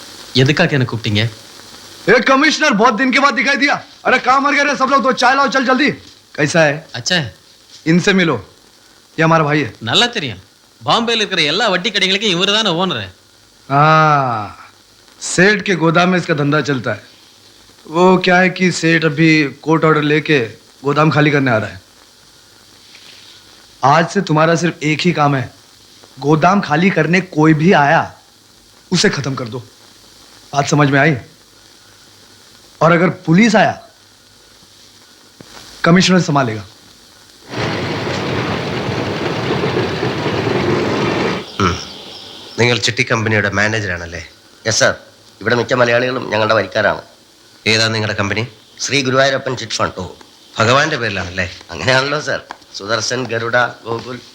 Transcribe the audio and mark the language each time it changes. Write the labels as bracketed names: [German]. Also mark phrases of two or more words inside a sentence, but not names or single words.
[Tamil] எதுக்காக என்ன கூப்பிட்டீங்க? [Hindi] एक कमिश्नर बहुत दिन के बाद दिखाई दिया। अरे कहाँ मर गए रे सब लोग? तो चाय लाओ, चल जल्दी। कैसा है? अच्छा है, इनसे मिलो, ये हमारा भाई है। [Tamil] நல்லா தெரியும். பாம்பேல இருக்கிற எல்லா வட்டி கடைகளுக்கும் இவர் தானே ஓனர். [Hindi] हाँ, सेठ के गोदाम में इसका धंधा चलता है। वो क्या है कि सेठ अभी [English] court order [Hindi] लेके गोदाम खाली करने आ रहा है। आज से तुम्हारा सिर्फ एक ही काम है, गोदाम खाली करने कोई भी आया उसे खत्म कर दो। बात समझ में आई? और अगर पुलिस आया, कमिश्नर संभालेगा। [Malayalam] നിങ്ങൾ ചിട്ടി കമ്പനിയുടെ മാനേജറാണല്ലേ? [English] Yes sir. [Malayalam] ഇവിടെ മിക്ക മലയാളികളും ഞങ്ങളുടെ വരിക്കാരാണ്. ഏതാ നിങ്ങളുടെ കമ്പനി? ശ്രീ ഗുരുവായൂരപ്പൻ [English] chit fund. [Malayalam] ഓ, ഭഗവാന്റെ പേരിലാണല്ലേ? അങ്ങനെയാണല്ലോ സാർ. സുദർശൻ, ഗരുഡ, ഗോകുൽ.